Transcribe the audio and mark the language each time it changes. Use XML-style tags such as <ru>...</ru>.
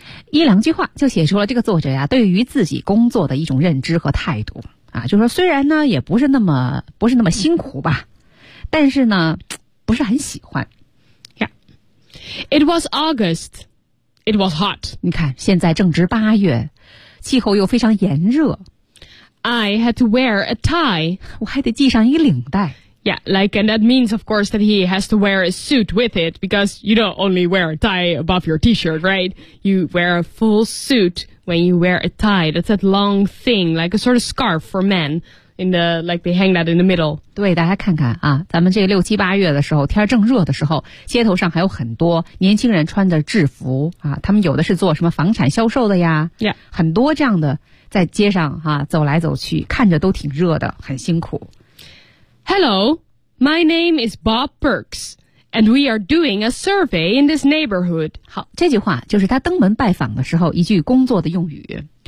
<zh>一两句话就写出了这个作者呀，对于自己工作的一种认知和态度啊，就是说虽然呢也不是那么辛苦吧，但是呢不是很喜欢。</zh> <en>Yeah, it was August. It was hot.</en> <zh>你看，现在正值八月，气候又非常炎热。</zh> <en>I had to wear a tie.</en> <zh>我还得系上一领带。</zh> <en>Yeah, like, and that means, of course, that he has to wear a suit with it, because you don't only wear a tie above your t-shirt, right? You wear a full suit when you wear a tie. That's that long thing, like a sort of scarf for men, in the, like, they hang that in the middle.</en> <zh>对，大家看看啊，咱们这六七八月的时候，天正热的时候，街头上还有很多年轻人穿着制服啊，他们有的是做什么房产销售的呀，</zh> <en>yeah.</en> <zh>很多这样的在街上啊，走来走去，看着都挺热的，很辛苦。</zh> <en>Hello, my name is Bob Perks, and we are doing a survey in this neighborhood.</en> <zh>好，这句话就是他登门拜访的时候一句工作的用语。</zh>